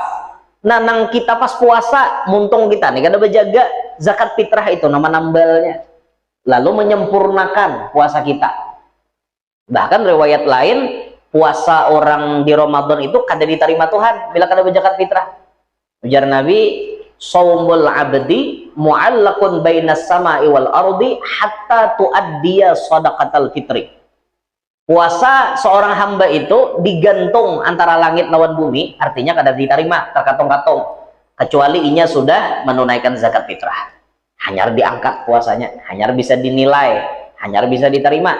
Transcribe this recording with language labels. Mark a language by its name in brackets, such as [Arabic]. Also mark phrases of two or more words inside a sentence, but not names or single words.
[Banjar] Nah nang kita pas puasa muntung kita nih kada berjaga zakat fitrah itu nama nambalnya, lalu menyempurnakan puasa kita. Bahkan riwayat lain puasa orang di Ramadan itu kada diterima Tuhan bila kada berzakat fitrah. Ujar Nabi, [Arabic] صوم العبد معلق بين السماء والأرض حتى تؤدي صدقة الفطر. [Banjar] Puasa seorang hamba itu digantung antara langit lawan bumi, artinya kada diterima, terkatung-katung kecuali inya sudah menunaikan zakat fitrah. Hanyar diangkat puasanya, hanyar bisa dinilai, hanyar bisa diterima.